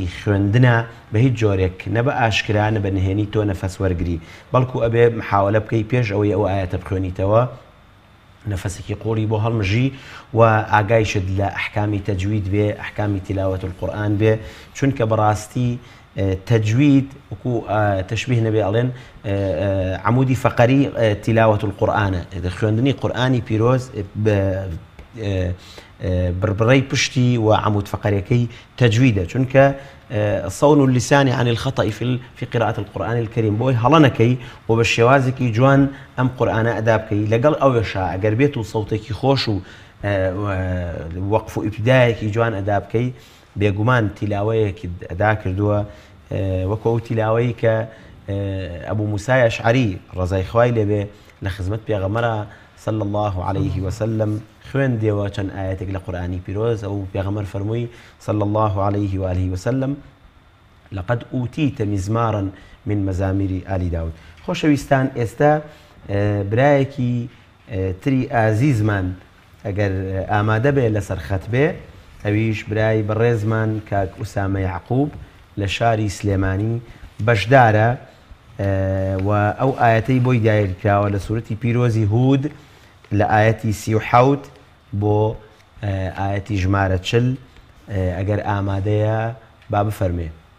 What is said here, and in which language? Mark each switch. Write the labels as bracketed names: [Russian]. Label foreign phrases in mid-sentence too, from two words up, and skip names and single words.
[Central Kurdish] خوێندنە بە هیچ جۆرێک نە بە ئاشکرا نە بە نهێنی تۆ نەفەس وەرگری بەڵکو ئەبێ محاولە بکەی پێش ئەوەی ئەو ئاەتە بخوێنیتەوە نەفەسێکی قۆڵی بۆ هەڵمژی و ئاگایشت لە ئەحکامی تەجوید بێ ئەحکامی [Arabic] تیلاوەت القورئان [Central Kurdish] بێ چونکە بەڕاستی تەجوید وەکو تەشبیه نەبێ ئەڵێن عمودی فەقەری [Arabic] تیلاوەت القورئانە [Central Kurdish] خوێندنی قورئانی پیرۆز بربڕەی پشتی و عمود فەقەرەکەی تەجویدە چونکە [Arabic] صون اللسان عن الخطأ في قراءة القرآن الكريم [Central Kurdish] بۆی هەڵە نەکەی و بە شێوازێکی جوان ئەم قورئانە ئەدا بکەی لەگەڵ ئەوەشا ئەگەر بێت و سەوتێکی خۆش و وەقف و ئیبتیدایەکی جوان ئەدا بکەی بێگومان تیلاوەیەکی ئەدا کردووە وەکو ئەو تیلاوەی کە ئەبوو موسای ئەشعەری ڕەزای خوای لێبێ لە خزمەت پێغەمبەرە [Arabic] صلى الله عليه وسلم [Central Kurdish] خوێندێەوە چەند ئاەتێک لە قورئانی پیرۆز ئەو پێغەمبەر فەرمووی صلى [Arabic] الله عليه وآله وسلم لقد أوتيت مزمارا من مزامير آل داود [Central Kurdish] خۆشەویستان ئێستا برایەکی تری ئازیزمان ئەگەر ئامادە بێ لەسەر خەت بێ ئەویش برای بەڕێزمان کاک ئوسامە یعقوب لە شاری سلێمانی بەشدارە و ئەو ئاەتەی بۆی دایر کراوە لە سوورەتی پیرۆزی هود لە ئاەتی 37 بۆ ئاەتی ژمارە 40 ئەگەر ئامادەیە با بفەرمێ.